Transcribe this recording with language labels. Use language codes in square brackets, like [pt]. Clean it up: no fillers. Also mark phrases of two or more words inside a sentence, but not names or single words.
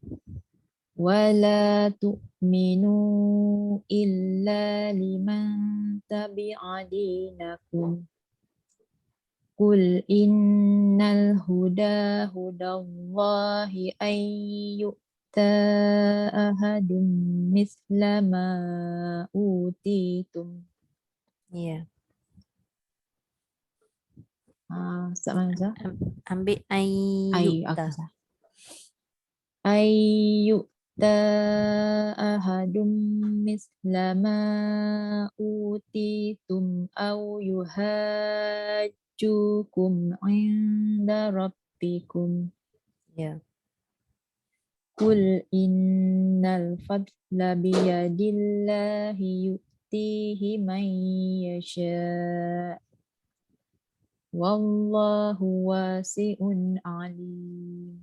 [ar] ولا تؤمنوا إلا لمن تبع دينكم قل إن الهدى هدى الله أن يؤتى أحد مثل ما أوتيتم. [bjn] Ya. Ustaz Manza? Ambil Aku [ar] ayyuta. sah. أن يؤتى أحد مثل ما أوتيتم أو يحاجوكم عند ربكم. [bjn] Ya. [ar] قل إن الفضل بيد الله يؤتيه من يشاء. والله واسع عليم.